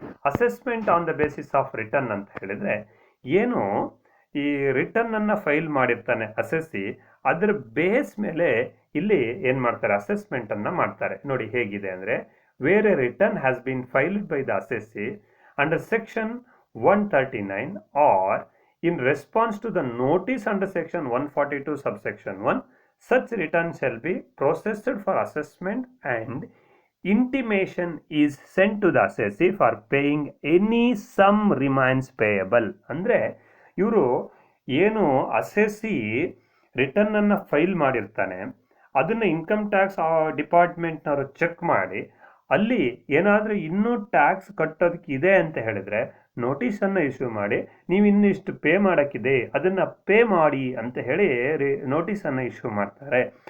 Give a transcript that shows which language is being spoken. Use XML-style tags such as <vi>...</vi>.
<en>assessment on the basis of return</en> <kn>ಅಂತ ಹೇಳಿದರೆ ಏನು, ಈ ರಿಟರ್ನನ್ನು ಫೈಲ್ ಮಾಡಿರ್ತಾನೆ ಅಸೆಸಿ, ಅದರ ಬೇಸ್ ಮೇಲೆ ಇಲ್ಲಿ ಏನು ಮಾಡ್ತಾರೆ, ಅಸೆಸ್ಮೆಂಟನ್ನು ಮಾಡ್ತಾರೆ. ನೋಡಿ ಹೇಗಿದೆ ಅಂದರೆ,</kn> <en>Where a return has been filed by the assessee under section 139 or in response to the notice under section 142 subsection 1, such return shall be processed for assessment and intimation is sent to the assessee for paying any sum remains payable.</en> <kn>ಅಂದರೆ ಇವರು ಏನು assessee return ಅನ್ನು file ಮಾಡಿರ್ತಾನೆ ಅದನ್ನು income tax ಡಿಪಾರ್ಟ್ಮೆಂಟ್ನವರು check ಮಾಡಿ ಅಲ್ಲಿ ಏನಾದರೂ ಇನ್ನೂ ಟ್ಯಾಕ್ಸ್ ಕಟ್ಟೋದಕ್ಕೆ ಇದೆ ಅಂತ ಹೇಳಿದ್ರೆ ನೋಟಿಸನ್ನು ಇಶ್ಯೂ ಮಾಡಿ ನೀವು ಇನ್ನೂ ಇಷ್ಟು ಪೇ ಮಾಡೋಕ್ಕಿದೆ ಅದನ್ನು ಪೇ ಮಾಡಿ ಅಂತ ಹೇಳಿ ನೋಟಿಸನ್ನು ಇಶ್ಯೂ ಮಾಡ್ತಾರೆ.</kn>